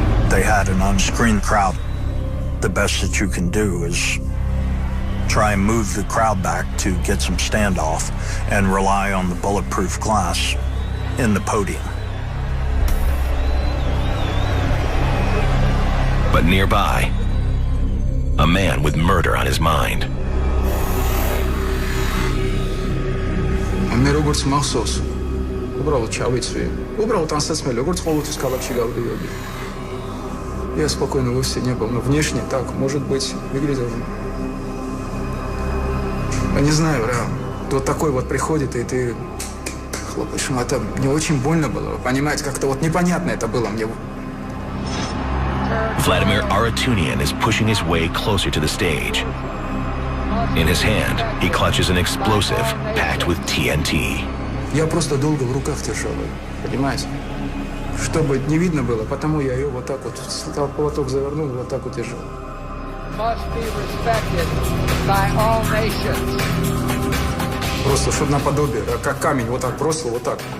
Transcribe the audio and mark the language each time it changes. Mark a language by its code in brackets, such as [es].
[en] They had an unscreened crowd. The best that you can do is try and move the crowd back to get some standoff and rely on the bulletproof glass in the podium. But nearby, a man with murder on his mind. [ka] მე როგორც მახსოვს, უბრალოდ ჩავიცვი. Უბრალოდ ანსაცმელი, როგორც ყოველთვის ქალაქში გავდივოდი. [ru] Я спокойно вовсе не был, но внешне так, может быть, выглядел. Я не знаю, реально. Вот такой вот приходит, и ты хлопаешь. Это мне очень больно было, вы понимаете, как-то вот непонятно это было мне. [en] Vladimir Aratunian is pushing his way closer to the stage. In his hand, he clutches an explosive packed with TNT. [ru] Я просто долго в руках держал ее, понимаете? Чтобы не видно было, потому я ее вот так вот, платок завернул, вот так вот держал. Просто чтобы наподобие, как камень, вот так бросил, вот так.